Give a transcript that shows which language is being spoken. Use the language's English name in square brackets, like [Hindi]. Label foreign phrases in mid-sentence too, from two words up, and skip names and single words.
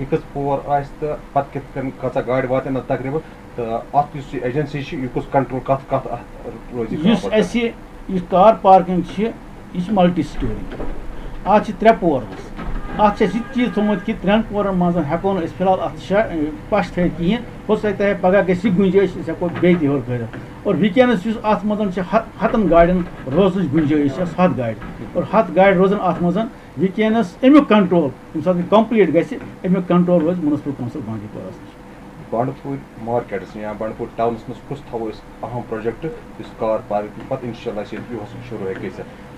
[Kashmiri] یہِ کٔژ پور آسہِ تہٕ پتہٕ کِتھ کٔنۍ کۭژاہ گاڑِ واتن اتھ تقریٖبن تہٕ اتھ یُس یہِ ایجنسی چھِ یہِ کُس کنٹرول کتھ اتھ روزِ یُس اَسہِ یہِ [English] car parking [Kashmiri] چھِ یہِ چھِ [English] multi story [Kashmiri] اتھ چھِ 3 پور حظ اتھ چھِ اَسہِ یہِ چیٖز تھوٚمُت کہِ 3 پورن منٛز ہٮ۪کو نہٕ أسۍ فِلحال اتھ پش تھٲیِتھ کِہیٖنۍ [Urdu] ہو سکتا ہے [Kashmiri] پگاہ گژھِ یہِ گُنجٲیِش أسۍ ہٮ۪کو بیٚیہِ تہِ ہیوٚر کٔرِتھ اور وٕنکیٚنس یُس اتھ منٛز چھِ 100 گاڑٮ۪ن روزنٕچ گُنجٲیِش چھِ 7 گاڑِ اور 7 گاڑِ روزن اتھ منٛز وٕنکیٚنس امیُک کنٹرول ییٚمہِ ساتہٕ یہِ کمپلیٖٹ گژھِ امیُک کنٹرول روزِ میونسپل کونسل بانڈی پورس نِش بنڈپور مارکیٹس یا بنڈپور ٹاونس منٛز کُس تھاوو أسۍ اہم پروجیکٹ یُس [English] car parking [Kashmiri] پتہٕ انشاءاللہ چھِ یُہُس شروٗع ہیٚکہِ گٔژھِتھ